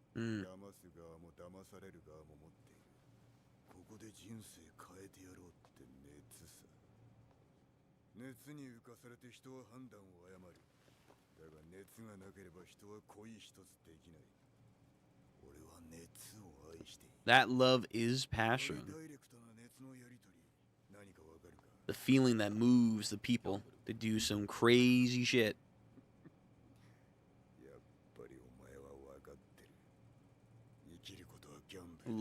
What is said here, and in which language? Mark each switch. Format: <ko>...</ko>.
<ja>騙す側も騙される側も持っている。ここで人生変えてやろうって熱さ。熱に浮かされて人は判断を誤る。だが熱がなければ人は恋一つできない。俺は熱を愛している。</ja> <en>That love is passion.</en> <ja>ダイレクトな熱のやりとり、何かわかるか？</ja> <en>The feeling that moves the people to do some crazy shit.</en> <ja>やっぱりお前はわかってる。生きることはギャンブル。</ja>